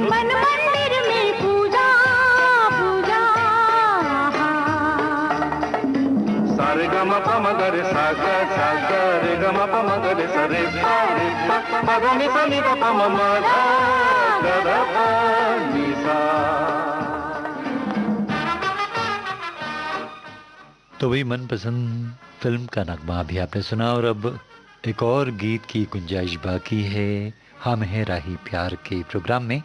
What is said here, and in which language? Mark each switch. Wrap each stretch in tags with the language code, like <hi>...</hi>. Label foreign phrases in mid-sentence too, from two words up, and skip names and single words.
<hi>मन मंदिर में पूजा पूजा सारे गमा पम गरे सागा सागा रे गमा पम गरे सरे सारे प ग नि सा नि द प म म ध ग ध प नि सा। तो वही मनपसंद फिल्म का नगमा भी आपने सुना और अब एक और गीत की गुंजाइश बाकी है हम हैं राही प्यार के प्रोग्राम में।</hi>